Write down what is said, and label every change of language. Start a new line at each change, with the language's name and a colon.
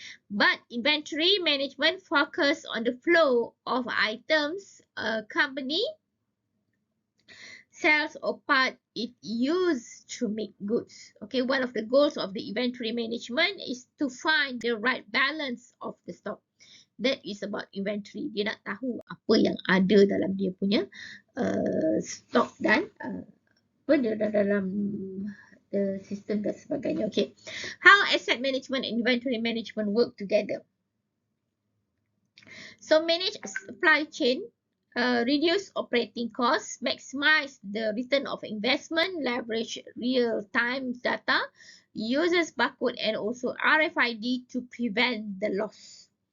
English: But inventory management focus on the flow of items a company sells or part it used to make goods. Okay, one of the goals of the inventory management is to find the right balance of the stock. That is about inventory.
Malay: Dia nak tahu apa yang ada dalam dia punya stock dan apa dia dalam
English: the system
Malay: dan sebagainya.
English: Okay, how asset management and inventory management work together? So manage supply chain, reduce operating costs, maximize the return of investment, leverage real-time data, uses barcode and also RFID to prevent the loss.